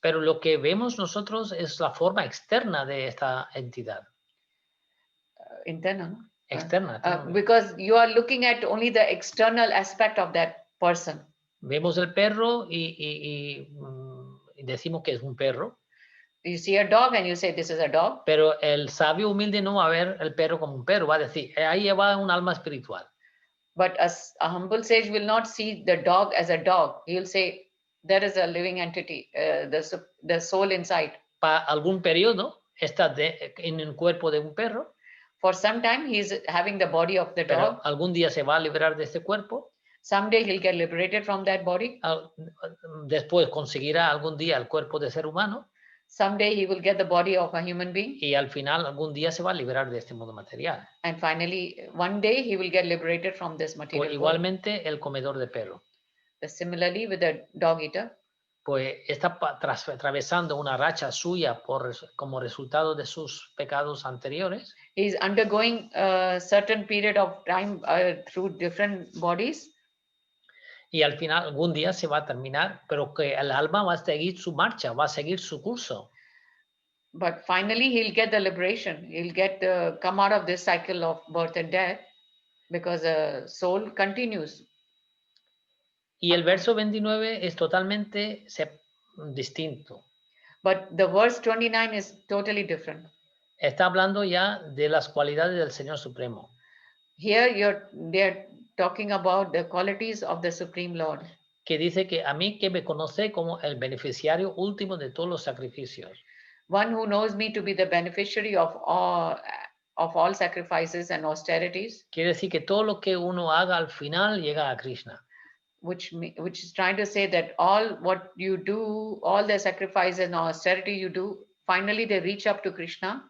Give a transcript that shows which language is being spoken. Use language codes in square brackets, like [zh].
[es] Pero lo que vemos nosotros es la forma externa de esta entidad. Interna, ¿no? Externa. [en] Because you are looking at only the external aspect of that person. [es] Vemos el perro y decimos que es un perro. [en] You see a dog and you say this is a dog. [es] Pero el sabio humilde no va a ver el perro como un perro, va a decir, ahí va un alma espiritual. [en] But a humble sage will not see the dog as a dog. He will say, there is a living entity, the soul inside. [es] Para algún periodo está en el cuerpo de un perro. [en] For some time, he's having the body of the dog. [es] Pero algún día se va a liberar de este cuerpo. [en] Someday he'll get liberated from that body. [es] Después conseguirá algún día el cuerpo de ser humano. [en] Someday he will get the body of a human being. [es] Y al final algún día se va a liberar de este mundo material. [en] And finally, one day he will get liberated from this material [es] pues igualmente el comedor de perro. [en] Similarly with the dog eater. [es] Pues está atravesando una racha suya como resultado de sus pecados anteriores. [en] He is undergoing a certain period of time through different bodies. [es] Y al final algún día se va a terminar, pero que el alma va a seguir su marcha, va a seguir su curso. [en] But finally he'll get the liberation. He'll come out of this cycle of birth and death because the soul continues. [es] Y el verso 29 es totalmente distinto. [en] But the verse 29 is totally different. [es] Está hablando ya de las cualidades del Señor Supremo. [en] Here they're talking about the qualities of the Supreme Lord. [es] Que dice que a mí que me conoce como el beneficiario último de todos los sacrificios. [en] One who knows me to be the beneficiary of all sacrifices and austerities. [es] Quiere decir que todo lo que uno haga al final llega a Krishna. [en] Which is trying to say that all what you do, all the sacrifices and austerity you do, finally they reach up to Krishna.